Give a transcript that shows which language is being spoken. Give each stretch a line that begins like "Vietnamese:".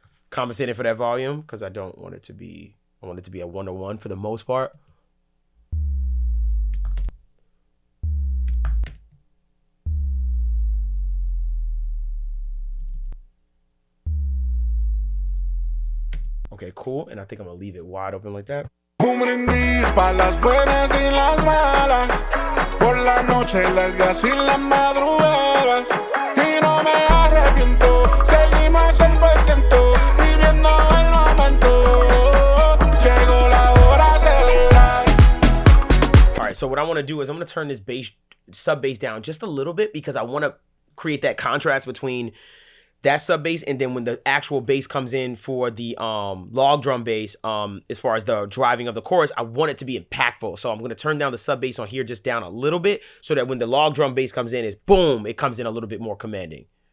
English: Compensating for that volume because I don't want it to be, I want it to be a 1-to-1 for the most part. Okay, cool. And I think I'm gonna leave it wide open like that.
Spanish: Un brindis pa' las buenas y las malas, por la noche largas y las madrugadas. Y no me arrepiento, seguimos 100%, viviendo el momento. Llegó la hora de celebrar.
English: All right, so what I want to do is I'm gonna turn this bass, sub bass down just a little bit because I want to create that contrast between that sub bass, and then when the actual bass comes in for the log drum bass, as far as the driving of the chorus, I want it to be impactful. So I'm going to turn down the sub bass on here just down a little bit, so that when the log drum bass comes in, it's boom, it comes in a little bit more commanding.